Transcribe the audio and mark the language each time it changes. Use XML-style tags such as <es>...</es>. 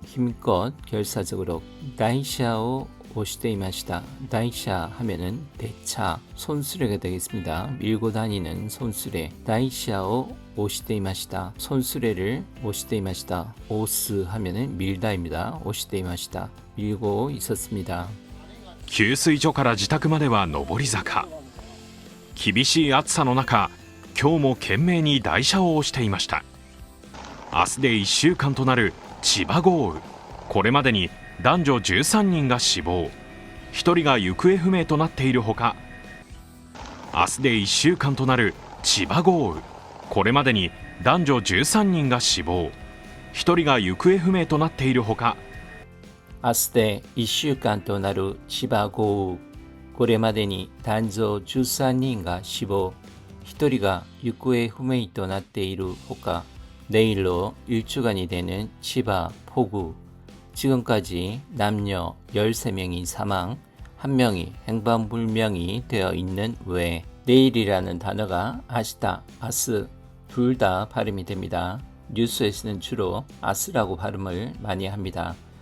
<ko>힘껏 결사적으로</ko> <ja>다이샤오 오시데이마시다.</ja> <ko>다이샤 하면은 대차 손수레가 되겠습니다. 밀고 다니는 손수레.</ko> <ja>다이샤오 오시데이마시다.</ja> <ko>손수레를 오시데이마시다. 오스 하면은 밀다입니다. 오시데이마시다. 밀고 있었습니다.</ko> <ja>給水所から自宅までは上り坂。厳しい暑さの中、今日も懸命に台車を押していました。明日で1週間となる千葉豪雨。これまでに男女13人が死亡、1人が行方不明となっているほか、明日で1週間となる千葉豪雨。これまでに男女13人が死亡、1人が行方不明となっているほか、明日で1週間となる千葉豪雨。これまでに男女13人が死亡、1人が行方不明となっているほか、</ja> <ko>내일로 1주간이 되는 치바 폭우. 지금까지 남녀 13명이 사망, 1명이 행방불명이 되어 있는 외에 내일이라는 단어가 아시다, 아스 둘 다 발음이 됩니다. 뉴스에서는 주로 아스라고 발음을 많이 합니다.</ko>